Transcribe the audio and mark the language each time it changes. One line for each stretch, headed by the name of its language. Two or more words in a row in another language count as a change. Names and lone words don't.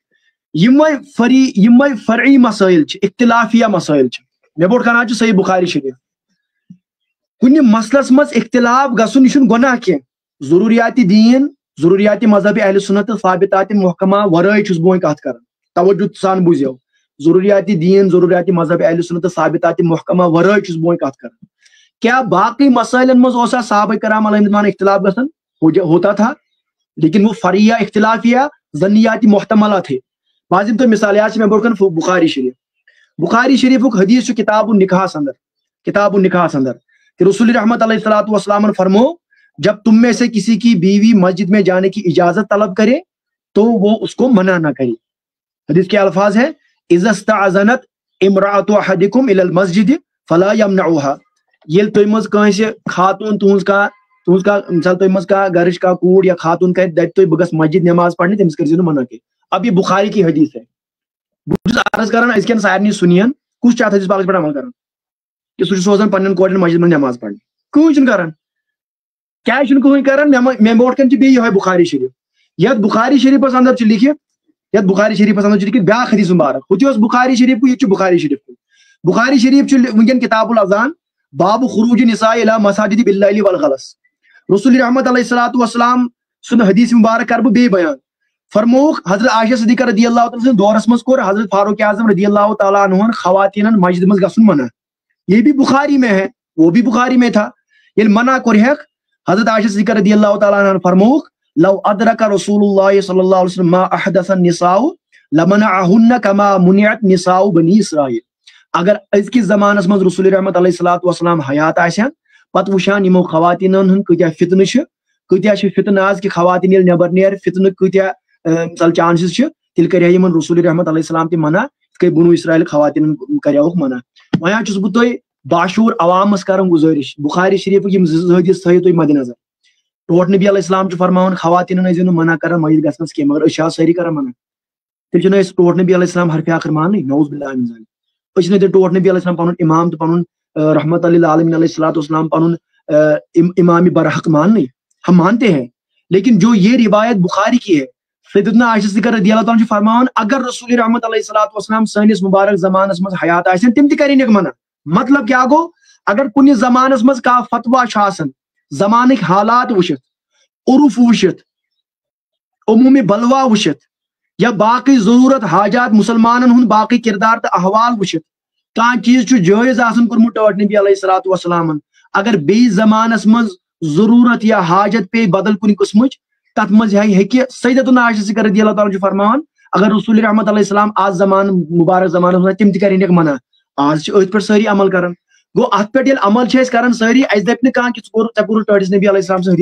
Kashmiri: یِمے فرعی مسائل چھِ اختلافیہ مسائل چھِ مےٚ برونٛٹھ کنان چھُ صحیح بخاری شریف کُنہِ مسلس منٛز اختلاف گژھُن یہِ چھُنہٕ گۄناہ کینٛہہ ضروٗریاتِ دیٖن ضروٗریاتِ مذہبِ اہل سنت تہٕ ثابتاتِ محکمہ ورٲے چھُس بہٕ وۄنۍ کتھ کران توجہ سان بوٗزِو ضروٗریاتِ دیٖن ضروٗریاتِ مذہبِ اہل سنت تہٕ ثابتاتِ محکمہ ورٲے چھُس بہٕ وۄنۍ کتھ کران کیا باقی مسائلن منٛز اوسا صحابہ کرام علیہ رضوان اختلاف گژھان
Urdu: ہوتا تھا لیکن وہ فرعیہ اختلافیہ ظنیات محتملہ تھے بعض تو مثالات میں
Kashmiri: برونٛٹھ کن بخاری شریفُک حدیث چھُ کتاب
Urdu: النکاح اندر کہ رسول رحمت
Arabic: علیہ الصلوۃ والسلام
Urdu: نے فرمو جب تم میں سے کسی کی بیوی مسجد میں جانے کی اجازت طلب کرے تو وہ اس کو منع نہ کرے حدیث کے الفاظ ہے
Arabic: اذا استأذنت امرأة احدكم الى المسجد فلا يمنعها
Kashmiri: یل تُہۍ منٛز کٲنٛسہِ خاتون تُہنٛز کانٛہہ مثال تُہۍ منٛز کانٛہہ گرٕچ کانٛہہ کوٗر یا خاتون کرِ دپہِ تُہۍ بہٕ گژھٕ مسجد نماز پرنہِ تٔمِس کٔرۍزیو نہٕ منع کینٛہہ
Urdu: اب یہ بخاری کی حدیث ہے
Kashmiri: بہٕ چھُس عرض کران أزکٮ۪ن سارنٕے سُنین کُس چھُ اتھ حدیث پاکس پٮ۪ٹھ عمل کران کہ سُہ چھُ سوزان پننٮ۪ن کورٮ۪ن مسجد منٛز نماز پرنہِ کٕہٕنۍ چھُنہٕ کران کیازِ چھُنہٕ کٕہٕنۍ کران مےٚ برونٛٹھ کن چھُ بیٚیہِ یِہوے بخاری شریف یتھ بخاری شریفس اندر چھُ لیکھِتھ بیاکھ حدیث مبارک ہُہ تہِ اوس بخاری شریفُک یہِ تہِ چھُ بخاری شریف چھُ وٕنکٮ۪ن کتاب الاذان باب خروج النساء الى مساجد باللیل والغلس رسول رحمت
Arabic: علیہ الصلوۃ والسلام
Kashmiri: سُنٛد حدیث مبارک کرٕ بہٕ بیٚیہِ بیان فرمووُکھ حضرت عائشہ صدیقہ رضی اللہ تعالیٰ سٕنٛدِس دورس منٛز کوٚر حضرت فاروق اعظم رضی اللہ تعالیٰ عنہن خواتینن مسجد منٛز گژھُن منع
Urdu: یہ بھی بخاری میں ہے وہ بھی بخاری میں تھا
Kashmiri: ییٚلہِ منع کوٚرہیکھ حضرت عائشہ صدیقہ رضی اللہ تعالیٰ عنہن فرمووُکھ
Arabic: لو ادرک رسول اللہ صلی اللہ علیہ وسلم ما احدث النساء لمنعهن كما منعت نساء بنی اسرائیل
Kashmiri: اگر أزکِس زمانس منٛز رسول رحمت
Arabic: علیہ الصلوۃ والسلام
Kashmiri: حیات آسن پتہٕ وٕچھان یِمو خواتیٖنن ہُنٛد کۭتیاہ فتنہٕ چھِ فتنہٕ آز کہِ خواتیٖن ییٚلہِ نٮ۪بر نیرِ فتنہٕ کۭتیاہ مثال چانسز چھِ تیٚلہِ کرِہا یِمن رسول رحمت علیہ السلام تہِ منع یِتھ کٔنۍ بنو اسرائیل خواتیٖنن کریوکھ منع وۄنۍ حظ چھُس بہٕ تۄہہِ باشعوٗر عوامس کران گُزٲرِش بخاری شریفُک یِم زٕ حدیث تھٲیِو تُہۍ مدِ نظر ٹوٹھ نبی علیہ السلام چھُ فرماوان خواتیٖنن ٲسۍزیو نہٕ منع کران مسجد گژھنس کینٛہہ مگر أسۍ چھِ آز سٲری کران منع تیٚلہِ چھِنہٕ أسۍ ٹوٹھ نبی علیہ السلام حرفِ آخر ماننٕے
Arabic: نعوذ باللہ من ذالک
Kashmiri: أسۍ چھِنہٕ تیٚلہِ ٹوٹھ نبی علیہ السلام پنُن امام تہٕ پنُن رحمت للعالمین علیہ الصلوۃ والسلام پنُن امام برحق ماننٕے
Urdu: ہم مانتے ہیں لیکن جو یہ روایت بخاری کی ہے
Kashmiri: سیدنا عائشہ صدیقہ رضی اللہ تعالیٰ عنہ فرماوان اگر رسول رحمت علیہ الصلوۃ والسلام سٲنِس مبارک زمانس منٛز حیات آسن تِم تہِ کرینکھ منع مطلب کیاہ گوٚو اگر کُنہِ زمانس منٛز کانٛہہ فتوا چھُ آسان زمانٕکۍ حالات وٕچھِتھ عرف وٕچھِتھ عموٗمی بلوا وٕچھِتھ یا باقٕے ضروٗرت حاجات مسلمانن ہُنٛد باقٕے کردار تہٕ احوال وٕچھِتھ کانٛہہ چیٖز چھُ جٲیز آسان کوٚرمُت ٹٲٹھ نبی علیہ الصلوۃ والسلامن اگر بیٚیِس زمانس منٛز ضروٗرت یا حاجت پیٚیہِ بدل کُنہِ قٕسمٕچ تتھ منٛز ہیٚکہِ سیدتنا عائشہ صدیقہ رضی اللہ تعالیٰ چھُ فرماوان اگر رسول رحمت علیہ السلام آز زمانہٕ مبارک زمانس منٛز تِم تہِ کرینکھ منع آز چھِ أتھۍ پٮ۪ٹھ سٲری عمل کران گوٚو اتھ پٮ۪ٹھ ییٚلہِ عمل چھِ أسۍ کران سٲری اَسہِ دپہِ نہٕ کانٛہہ کہِ ژےٚ کوٚرُتھ ٹٲٹھِس نبی علیہ السلام سٕنٛز